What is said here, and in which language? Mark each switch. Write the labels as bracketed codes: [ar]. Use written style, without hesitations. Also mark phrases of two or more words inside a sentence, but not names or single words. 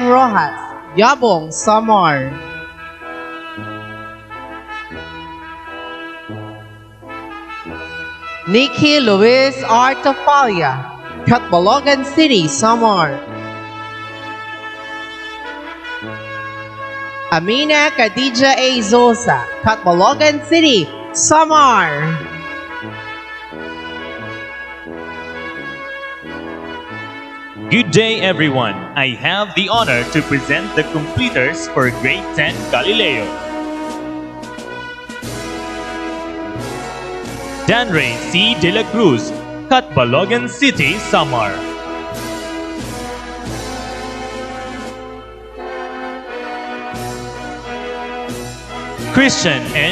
[en] Rojas, Yabong, Samar. Nikki Luis R. Tafalia, Catbalogan City, Samar. Amina Khadija A. Zosa, Catbalogan City, Samar. Good day, everyone. I have the honor to present the completers for Grade 10 Galileo. Danray C. De la Cruz, Catbalogan City, Samar. Christian N.